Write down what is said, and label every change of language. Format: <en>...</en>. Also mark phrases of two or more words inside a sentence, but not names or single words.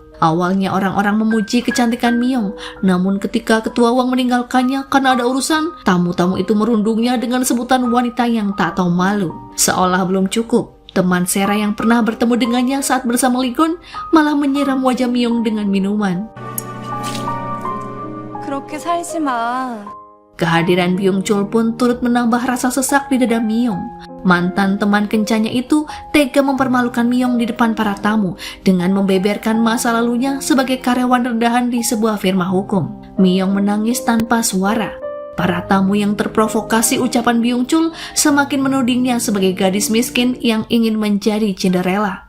<id>Awalnya orang-orang memuji kecantikan Myong, namun ketika Ketua Wang meninggalkannya karena ada urusan, tamu-tamu itu merundungnya dengan sebutan wanita yang tak tahu malu. Seolah belum cukup, teman Sera yang pernah bertemu dengannya saat bersama Ligon malah menyiram wajah Myong dengan minuman.</id> <ko>그렇게 살지 마.</ko> <id>Kehadiran Byung Chul pun turut menambah rasa sesak di dada Myong. Mantan teman kencannya itu tega mempermalukan Myong di depan para tamu dengan membeberkan masa lalunya sebagai karyawan rendahan di sebuah firma hukum. Myong menangis tanpa suara. Para tamu yang terprovokasi ucapan Byung Chul semakin menudingnya sebagai gadis miskin yang ingin menjadi Cinderella.</id>